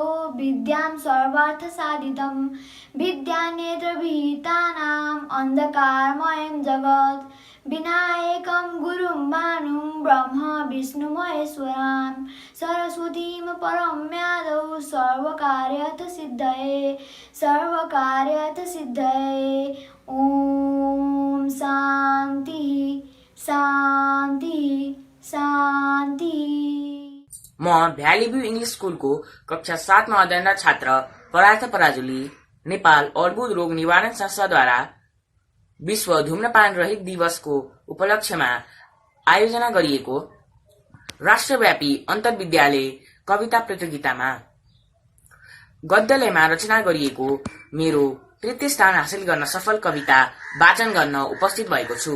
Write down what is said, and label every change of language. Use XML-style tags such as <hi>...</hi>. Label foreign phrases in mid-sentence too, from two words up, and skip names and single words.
<sa>विद्यां सर्वार्थसाधितं विद्यानेत्रविहितानाम् अन्धकारमयं जगत् विनायकं गुरुं भानुं ब्रह्म विष्णुमहेश्वरान् सरस्वतीं परं यादौ सर्वकार्यर्थसिद्धये ॐ शान्ति शान्ति शान्ति।</sa> <ne>म भ्याली भ्यू इंग्लिश स्कुलको कक्षा 7 मा अध्ययनरत छात्र परार्थ पराजुली नेपाल अर्बुद रोग निवारण संस्थाद्वारा विश्व धूम्रपान रहित दिवसको उपलक्ष्यमा आयोजना गरिएको राष्ट्रव्यापी अन्तर्विद्यालय कविता प्रतियोगितामा गद्यलयमा रचना गरिएको मेरो तृतीय स्थान हासिल गर्न सफल कविता वाचन गर्न उपस्थित भएको छु।</ne>